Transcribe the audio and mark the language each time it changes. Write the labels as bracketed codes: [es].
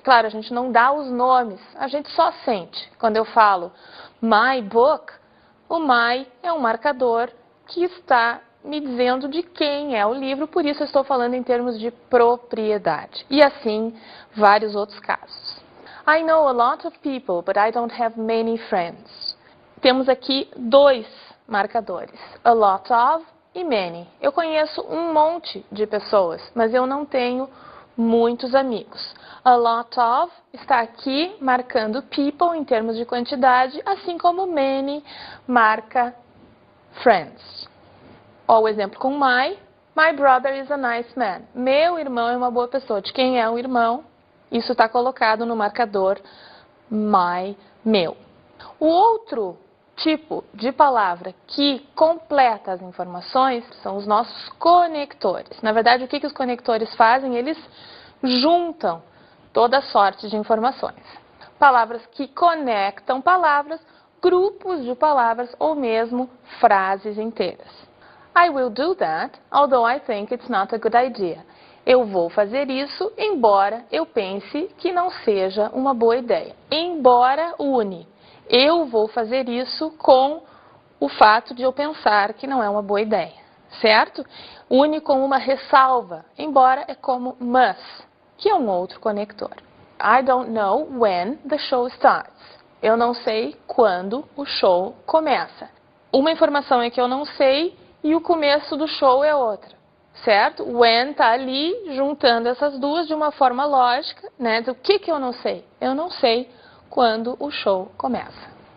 [pt] Claro, a gente não dá os nomes, a gente só sente. Quando eu falo my book, o my é um marcador que está me dizendo de quem é o livro, por isso eu estou falando em termos de propriedade. E assim, vários outros casos. [en] I know a lot of people, but I don't have many friends. [pt] Temos aqui dois marcadores, a lot of e many. Eu conheço um monte de pessoas, mas eu não tenho muitos amigos. A lot of está aqui marcando people em termos de quantidade, assim como many marca friends. Ó, o exemplo com [en] my brother is a nice man. [pt] Meu irmão é uma boa pessoa. De quem é o irmão? Isso está colocado no marcador my, meu. O outro tipo de palavra que completa as informações são os nossos conectores. Na verdade, o que os conectores fazem? Eles juntam toda sorte de informações. Palavras que conectam palavras, grupos de palavras ou mesmo frases inteiras. [en] I will do that, although I think it's not a good idea. [pt] Eu vou fazer isso, embora eu pense que não seja uma boa ideia. Embora une. Eu vou fazer isso com o fato de eu pensar que não é uma boa ideia, certo? Une com uma ressalva, embora é como must, que é um outro conector. [en] I don't know when the show starts. [pt] Eu não sei quando o show começa. Uma informação é que eu não sei e o começo do show é outra, certo? When está ali juntando essas duas de uma forma lógica, né? O que eu não sei? Eu não sei quando o show começa.